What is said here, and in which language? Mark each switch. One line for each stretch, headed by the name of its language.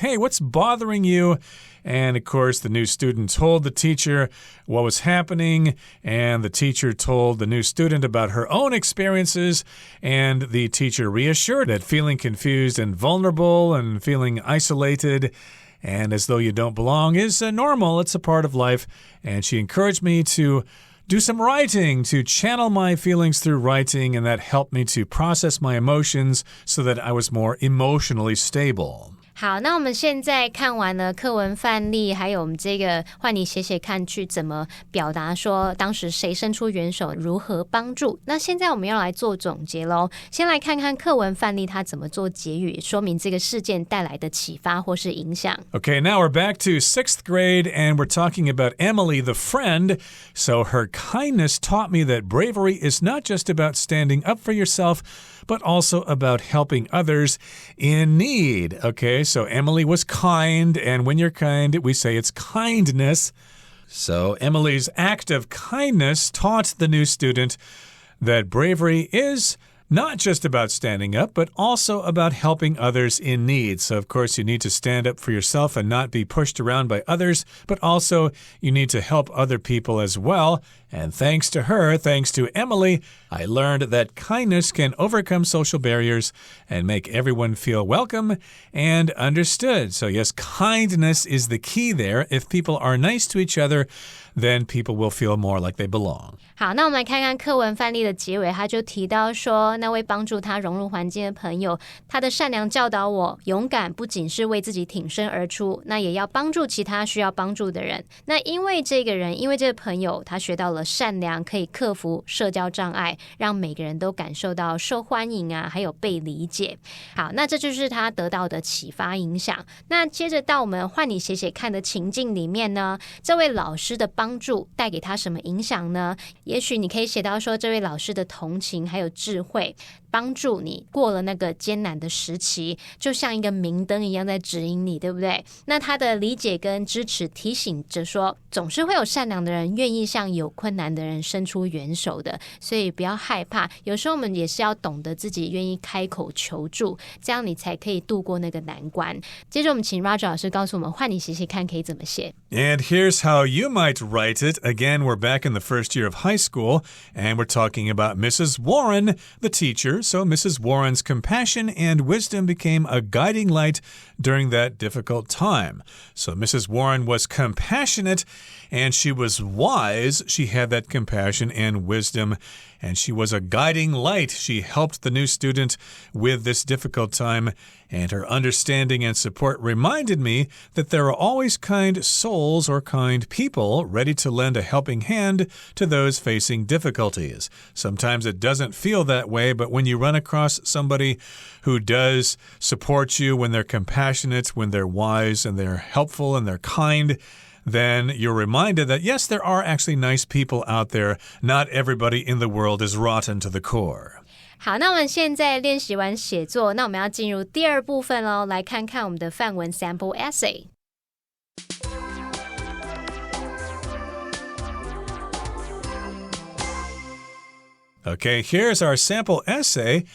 English: Hey, what's bothering you? And of course, the new student told the teacher what was happening, and the teacher told the new student about her own experiences, and the teacher reassured that feeling confused and vulnerable and feeling isolated and as though you don't belong is normal. It's a part of life. And she encouraged me to do some writing, to channel my feelings through writing, and that helped me to process my emotions so that I was more emotionally stable.
Chinese: 好，那我们现在看完了课文范例，还有我们这个换你写写看去怎么表达说当时谁伸出援手，如何帮助。那现在我们要来做总结咯，先来看看课文范例它怎么做结语，说明这个事件带来的启发或是影响。
English: Okay, now we're back to 6th grade and we're talking about Emily the friend. So her kindness taught me that bravery is not just about standing up for yourself, but also about helping others in need. Okay, so Emily was kind, and when you're kind, we say it's kindness. So Emily's act of kindness taught the new student that bravery is not just about standing up, but also about helping others in need. So, of course, you need to stand up for yourself and not be pushed around by others, but also you need to help other people as well. And thanks to her, thanks to Emily, I learned that kindness can overcome social barriers and make everyone feel welcome and understood. So, yes, kindness is the key there. If people are nice to each other, then people will feel more like they belong.
Chinese: 好，那我们来看看课文范例的结尾，他就提到说，那位帮助他融入环境的朋友，他的善良教导我，勇敢不仅是为自己挺身而出，那也要帮助其他需要帮助的人。那因为这个朋友，他学到了善良可以克服社交障碍，让每个人都感受到受欢迎啊，还有被理解。好，那这就是他得到的启发影响。那接着到我们换你写写看的情境里面呢，这位老师的帮助带给他什么影响呢？也许你可以写到说，这位老师的同情还有智慧帮助你过了那个艰难的时期，就像一个明灯一样在指引你，对不对？那他的理解跟支持提醒着说，总是会有善良的人愿意向有困难的人伸出援手的，所以不要害怕，有时候我们也是要懂得自己愿意开口求助，这样你才可以度过那个难关。接着我们请 Roger 老师告诉我们，换你写写看可以怎么写。
English: And here's how you might write it. Again, we're back in the first year of high school, and we're talking about Mrs. Warren, the teacher. so Mrs. Warren's compassion and wisdom became a guiding light during that difficult time. So Mrs. Warren was compassionate and she was wise. She had that compassion and wisdom, and she was a guiding light. She helped the new student with this difficult time, and her understanding and support reminded me that there are always kind souls or kind people ready to lend a helping hand to those facing difficulties. Sometimes it doesn't feel that way, but when you run across somebody who does support you, when they're compassionate, when they're wise, and they're helpful, and they're kind, then you're reminded that, yes, there are actually nice people out there. Not everybody in the world is rotten to the core.
Chinese: 好，那我们现在练习完写作，那我们要进入第二部分咯，来看看我们的范文 sample essay。
English: Okay, here's our sample essay.